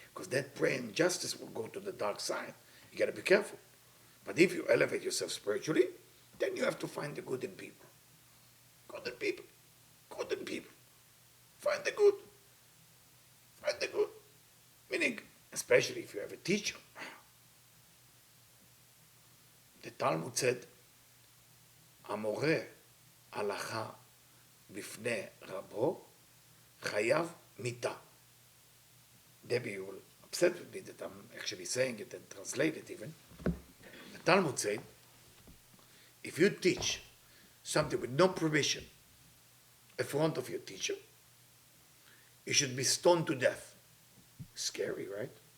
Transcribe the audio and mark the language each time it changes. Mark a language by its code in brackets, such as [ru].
[en] Because that prayer and justice will go to the dark side. You got to be careful. But if you elevate yourself spiritually, then you have to find the good in people. Good in people. Good in people. Find the good. Find the good. Meaning, especially if you have a teacher. The Talmud said, [he] המורה הלכה בפני רבו חייב מיתה. [en] Debbie, you will upset with me that I'm actually saying it and translate it even. The Talmud said, if you teach something with no permission in front of your teacher, you should be stoned to death. Scary, right?